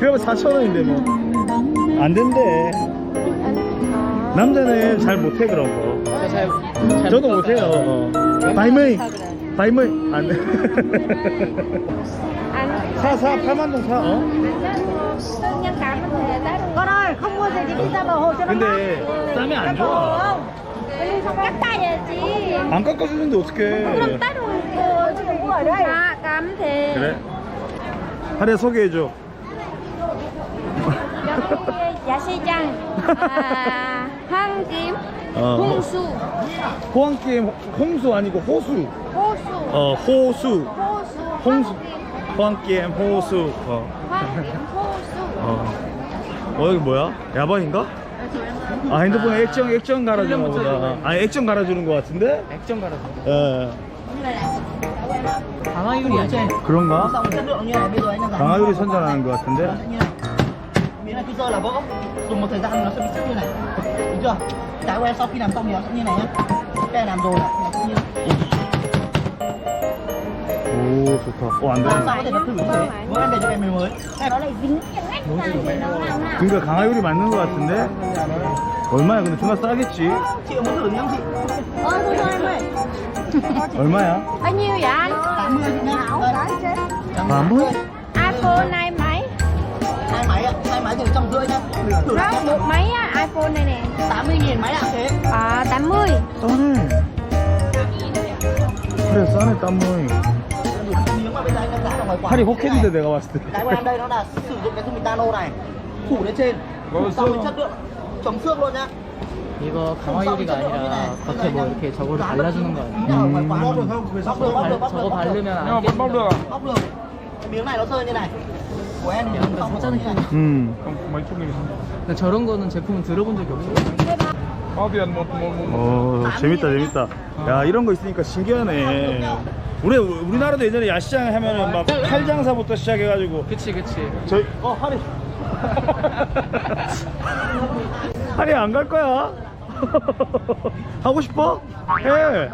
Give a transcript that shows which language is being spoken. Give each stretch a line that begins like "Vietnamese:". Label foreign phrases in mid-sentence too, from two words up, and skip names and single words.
Korean: 그러면 4,000원인데 뭐 안 된대. 남자는 잘 못해 그런 거. 저도 못해요. 바이머이 안 돼. 사 8만동 사. 그냥 가면 돼.
Vietnamese: con ơi không mua gì thì đi ra bờ hồ cho nó mát.
Korean: 근데 싸면 안 좋아. 깎아야지. 안 깎아주는데 어떡해. 그럼 따로 지금 뭐
Vietnamese: ở đây? Cắm thì
Korean: 그래? 하리야 소개해줘. 여기 야시장 황김 홍수. 호황게임 홍수 아니고 호수. 호수. 홍수. 호황게임 호수. 황김 호수. 여기 뭐야? 야반인가? 핸드폰에 액정 갈아주는 거보다. 액정 갈아주는 거 같은데? 액정 갈아서 예. 강화유리 아니야? 그런가? 강화유리 선전하는 거 같은데?
Vietnamese: Miếng này cứ sơ là vỡ, dùng một thời gian nó sẽ bị sứt như này, đúng chưa? Cái que sau khi làm xong thì nó sẽ như này nhá. Cái này làm rồi nó sẽ như
Korean: 오 좋다. 안 되네.
Vietnamese: làm sao có thể thử như thế? Bữa em về cho em mới. Nó lại dính cái ngách này thì nó làm nào?
Korean: 그러니까 강화유리 맞는 거 같은데? 얼마야? 근데 존나 싸겠지?
Vietnamese: Chị có muốn thử không chị? Thôi em ơi.
Korean: 얼마야?
Vietnamese: Bao nhiêu vậy anh? 80 chị nhá. Đây. 80? iPhone này mấy? 250 nha. Thử Đó, lại một máy á, iPhone này nè. 80.000 máy ạ thế. À, 80.
Korean: 싸네. 그래 싸네 땀모이.
Vietnamese: Miếng mà bây giờ anh đang giá ở ngoài quán.
Korean: 팔이 혹했는데 내가 봤을 때.
Vietnamese: Cái của em đây nó là sử dụng cái dung dịch nano này, phủ lên trên, phủ xong với chất lượng chống xước luôn nhá.
Korean: 이거 강화유리가 아니라 겉에 뭐 이렇게 저거를 발라주는 거 아니야?
Vietnamese: Ý là ở ngoài quán. Bóc được, bóc
Korean: 저거 바르면 안
Vietnamese: Nhưng mà vẫn bóc được à? Bóc được. Cái miếng này nó rơi như này. Của em thì
Korean: 약간
Vietnamese: xong
Korean: 사자는
Vietnamese: như này. Không, mấy chục nghìn.
Korean: 근데 저런 거는 제품은 들어본 적이 없어요.
Vietnamese: Bao tiền một
Korean: 재밌다 재밌다. 야 이런 거 있으니까 신기하네. 우리나라도 예전에 야시장 하면은 막 칼장사부터 시작해가지고 그치 그치. 저희 하리 하리 안 갈 거야? 하고 싶어? 해.